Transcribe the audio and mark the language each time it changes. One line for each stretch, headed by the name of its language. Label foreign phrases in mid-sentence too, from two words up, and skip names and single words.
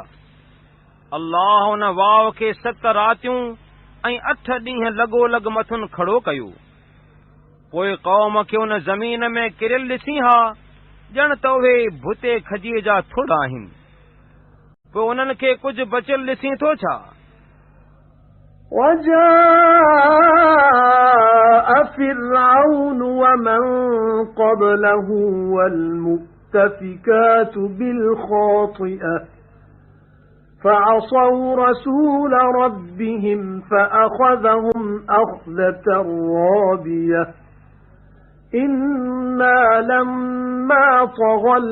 Sindhi: अल्लाह उन वाव खे 7 रातियूं ऐं 8 ॾींहं लॻोलॻ मथुन खड़ो कयो। पोइ क़ौम खे उन ज़मीन में किरियल ॾिसी हा ॼण त उहे भुते खजीअ जा थुड़ आहिनि। पोइ उन्हनि खे कुझु बचियल ॾिसी थो छा?
Arabic: وجاء فرعون ومن قبله والمؤتفكات بالخاطئة فعصوا رسول ربهم فأخذهم أخذة رابية إنا لما طغى